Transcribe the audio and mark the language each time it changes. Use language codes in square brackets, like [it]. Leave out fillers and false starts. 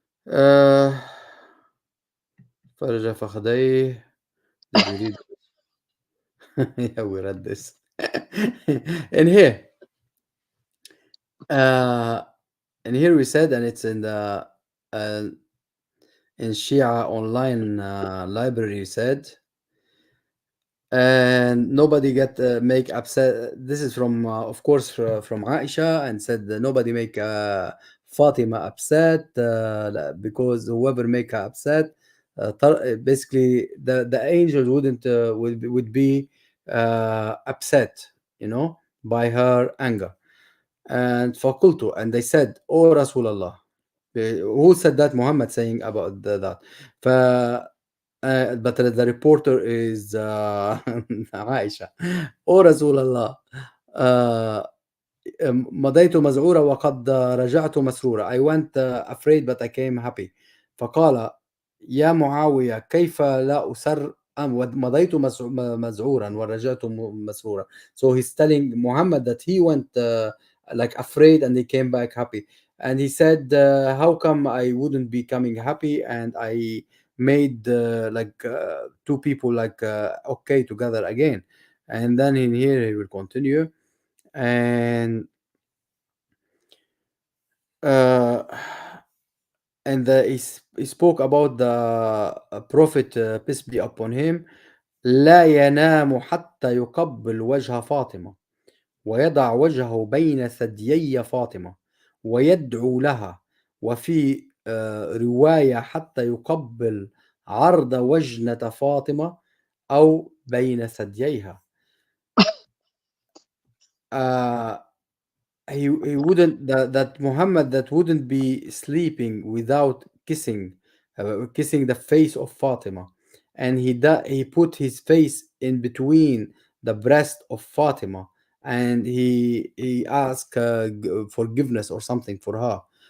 [ar] Uh, فرج فخذيه. [en] Did we read? Yeah, we read this. And here, uh, we said, and it's uh, in Shia online library said, and nobody get make upset. This is from, of course, from Aisha, and said that nobody make Fatima upset because whoever make her upset, basically the angels wouldn't would be upset, by her anger. And [ar] فقلت, [en] and they said, "Oh Rasulullah." Who said that? Muhammad saying about that. ف but the reporter is Aisha. [ar] "Oh Rasulullah, uh, مضيت مذعورة وقد رجعت مسرورة." [en] I went afraid but I came happy. [ar] فقال: "يا معاوية كيف لا أسر مضيت مذعورا ورجعت مسرورا." [en] So he's telling Muhammad that he went like afraid and he came back happy. And he said, "How come I wouldn't be coming happy and I made like two people like okay together again?" And then in here he will continue. And uh, he spoke about the prophet, peace be upon him. [ar] لا ينام حتى يقبل وجه فاطمة ويضع وجهه بين ثديي فاطمة ويدعو لها. وفي رواية حتى يقبل عرض وجنة فاطمة أو بين ثدييها. [en] uh, he wouldn't that Muhammad that wouldn't be sleeping without kissing the face of Fatima, and he put his face in between the breast of Fatima, and he asked forgiveness or something for her.